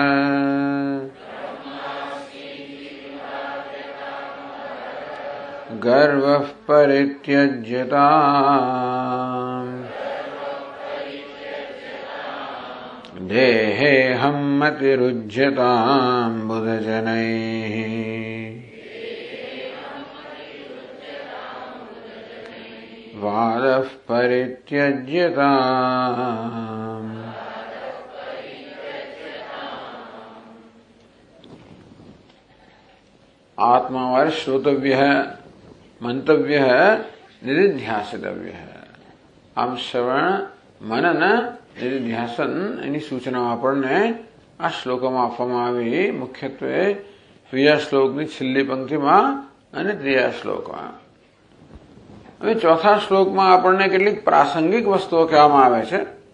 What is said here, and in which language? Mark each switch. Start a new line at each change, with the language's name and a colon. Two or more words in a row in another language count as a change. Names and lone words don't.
Sanskrit: गर्वः परित्यज्यताम् देहेऽहं मतिरुज्यताम् बुधजनैः वादः परित्यज्यताम् आत्मावर श्रोतव्य मंतव्य निधिध्यासितव्य
Gujarati: આમ શ્રવણ મનન નિધિધ્યાસન એની સૂચનાઓ આપણને આ શ્લોકોમાં આપવામાં આવી મુખ્યત્વે બીજા શ્લોકની છેલ્લી પંક્તિમાં અને ત્રીજા શ્લોકમાં. હવે ચોથા શ્લોકમાં આપણને કેટલીક પ્રાસંગિક વસ્તુઓ કહેવામાં આવે છે.